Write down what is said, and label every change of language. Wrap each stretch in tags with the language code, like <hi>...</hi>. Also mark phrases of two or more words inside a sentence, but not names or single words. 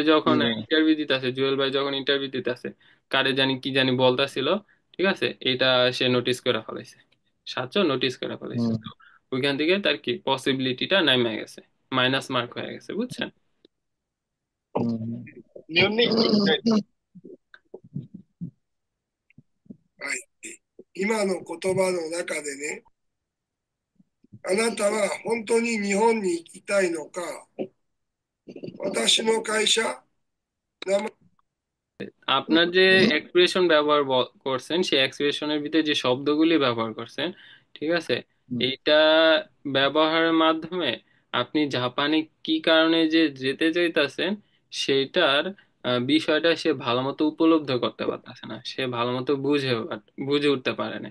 <bn>জি যখন ভাই। ইন্টারভিউ দিতেছে, জুয়েল ভাই যখন ইন্টারভিউ দিতেছে, কারে জানি কি জানি বলতাছিল, ঠিক আছে, এটা সে নোটিস করে ফেলাইছে, সাতশো নোটিস করে ফেলাইছে। হুম, তো ওইখান থেকে তার কি পসিবিলিটিটা নেমে গেছে, মাইনাস মার্ক হয়ে গেছে, বুঝছেন? হুম,</bn> <ja>日本に行きたいです。はい。今の言葉の中でね、あなたは本当に日本に行きたいのか、私の会社、名前、</ja> <bn>আপনার যে এক্সপ্রেশন ব্যবহার করছেন, সেই এক্সপ্রেশনের ভিতরে যে শব্দগুলি ব্যবহার করছেন, ঠিক আছে, হুম, এইটা ব্যবহারের মাধ্যমে আপনি জাপানে কি কারণে যে যেতে চাইতেছেন সেইটার বিষয়টা সে ভালো মতো উপলব্ধি করতে পারতেছে না, সে ভালো মতো বুঝে উঠতে পারে না।</bn>